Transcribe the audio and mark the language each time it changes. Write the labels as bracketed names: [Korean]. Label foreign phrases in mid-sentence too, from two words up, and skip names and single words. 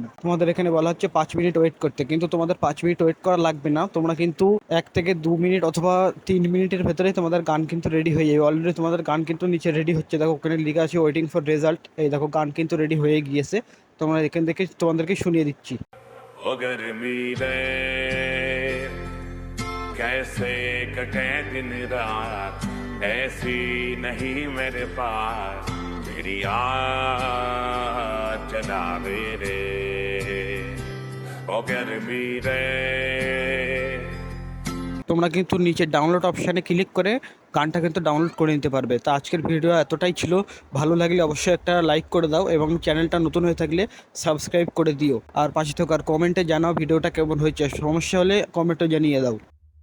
[Bangla] তোমাদের এখানে বলা হচ্ছে 5 মিনিট ওয়েট করতে, কিন্তু তোমাদের 5 মিনিট ওয়েট করা লাগবে না। তোমরা কিন্তু 1 থেকে 2 মিনিট অথবা 3 মিনিটের ভেতরেই তোমাদের গান কিন্তু রেডি হয়ে যাবে। অলরেডি তোমাদের গান কিন্তু নিচে রেডি হচ্ছে, দেখো ওখানে লেখা আছে [English] waiting for result. [Bangla] এই দেখো গান কিন্তু রেডি হয়ে গিয়েছে। তোমরা এখান থেকে তোমাদেরকে শুনিয়ে দিচ্ছি। [Hindi] ओ गर्मी रे कैसे कटे दिन रात, ऐसी नहीं मेरे पास मेरी याद जलावे रे। ओ गर्मी रे। [Bangla] তোমরা কিন্তু নিচে ডাউনলোড অপশানে ক্লিক করে গানটা কিন্তু ডাউনলোড করে নিতে পারবে। তো আজকের ভিডিও এতটাই ছিল, ভালো লাগলে অবশ্যই একটা লাইক করে দাও এবং চ্যানেলটা নতুন হয়ে থাকলে সাবস্ক্রাইব করে দিও। আর পাশে থাকার কমেন্টে জানাও ভিডিওটা কেমন হয়েছে, সমস্যা হলে কমেন্টে জানিয়ে দাও।